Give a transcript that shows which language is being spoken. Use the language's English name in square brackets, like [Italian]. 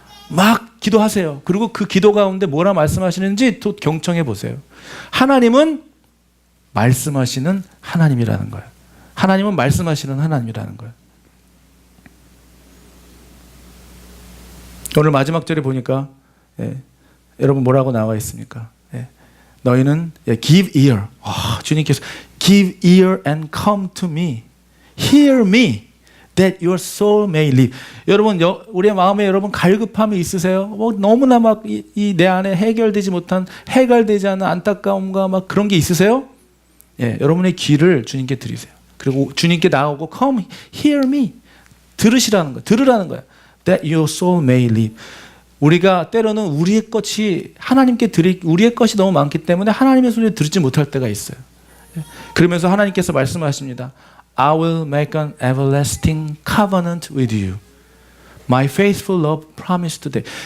[Korean] 막 기도하세요. 그리고 그 기도 가운데 뭐라 말씀하시는지 또 경청해 보세요. 하나님은 말씀하시는 하나님이라는 거예요. 하나님은 말씀하시는 하나님이라는 거예요. 오늘 마지막 절에 보니까 여러분 뭐라고 나와 있습니까? [English] 너희는 give ear. 주님께서 give ear and come to me. Hear me that your soul may live. [Korean] 여러분 우리의 마음에 여러분 갈급함이 있으세요? 너무나 막 이 내 안에 해결되지 못한 해결되지 않은 안타까움과 막 그런 게 있으세요? 여러분의 귀를 주님께 드리세요. 그리고 주님께 나오고 come hear me. 들으시라는 거예요. 들으라는 거예요. That your soul may live. 우리가 때로는 우리의 것이 하나님께 우리의 것이 너무 많기 때문에 하나님의 소리를 듣지 못할 때가 있어요. 그러면서 하나님께서 말씀하십니다. [English] I will make an everlasting covenant with you. My faithful love promised today.